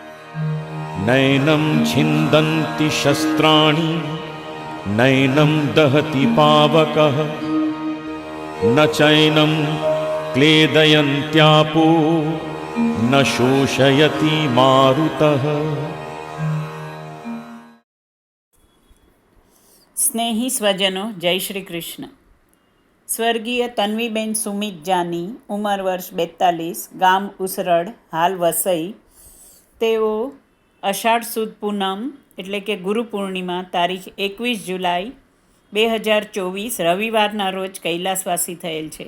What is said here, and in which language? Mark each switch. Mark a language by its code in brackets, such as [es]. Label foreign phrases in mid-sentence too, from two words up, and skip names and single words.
[sa] नैनं छिन्दन्ति शस्त्राणि नैनं दहति पावकः न चैनं क्लेदयन्त्यापो न शोषयति मारुतः। [gu] સ્નેહી સ્વજનો, જય શ્રી કૃષ્ણ. સ્વર્ગીય તન્વીબેન સુમિત જાની, ઉંમર વર્ષ 42, ગામ ઉસરડ, હાલ વસઈ. તેઓ અષાઢ સુદ પૂનમ એટલે કે ગુરુ પૂર્ણિમા તારીખ 21 જુલાઈ 2024 રવિવારના રોજ કૈલાસવાસી થયેલ છે.